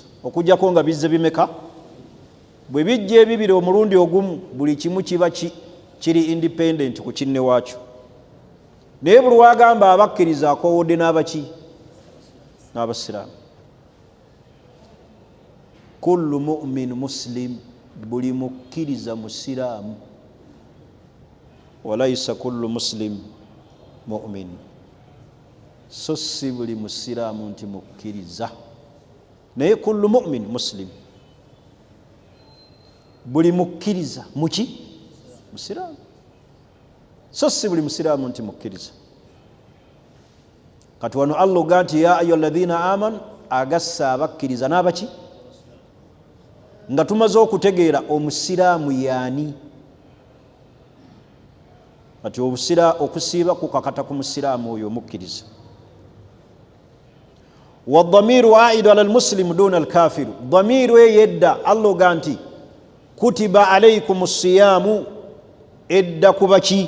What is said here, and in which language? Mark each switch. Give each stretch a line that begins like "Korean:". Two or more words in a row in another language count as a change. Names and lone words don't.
Ganda: Okujjako nga bizze bimeka? Bwe bijja ebibiri omulundi ogumu buli kimu kiba kiri independent ku kinne waakyo. Naye buli wagamba abakkiriza akoowodde n'abaki? N'abasiraamu.
Arabic: كل مؤمن مسلم,
Ganda: buli mukkiriza musiraamu.
Arabic: وليس كل مسلم مؤمن,
Ganda: so si buli musiraamu nti mukkiriza. Naye
Arabic: كل مؤمن مسلم,
Ganda: buli mukkiriza muki? Musiraamu. So si buli musiraamu nti mukkiriza. Kati wano Allah ga nti
Arabic: يا أيها الذين آمنوا,
Ganda: agassa abakkiriza n'abaki? Nga tumaze okutegeera omusiraamu yaani. Kati okusiiba kukakata ku musiraamu oyo mukkiriza.
Arabic: والضمير عائد على المسلم دون الكافر ضمير
Ganda: eyedda Allah ga nti
Arabic: كتب عليكم الصيام,
Ganda: edda kubaki?